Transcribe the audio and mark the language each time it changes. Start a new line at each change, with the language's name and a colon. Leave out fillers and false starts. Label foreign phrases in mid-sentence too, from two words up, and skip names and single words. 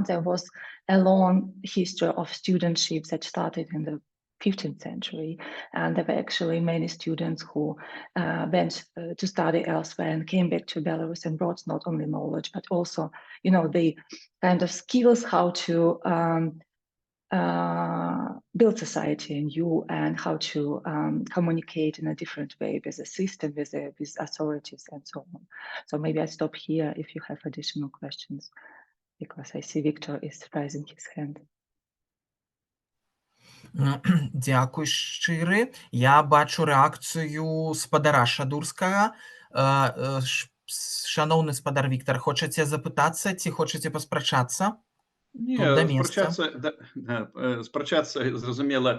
English: There was a long history of studentship that started in the 15th century, and there were actually many students who went to study elsewhere and came back to Belarus and brought not only knowledge but also, the kind of skills how to build society anew and how to communicate in a different way with the system, with authorities, and so on. So maybe I stop here if you have additional questions, because I see Viktor is raising his hand.
Belarusian: Дякую шчыры. Я бачу рэакцыю спадара Шадурскага. Шановны спадар Віктор, хочаце запытацца ці хочаце паспрачацца? Спрачацца, зразумела.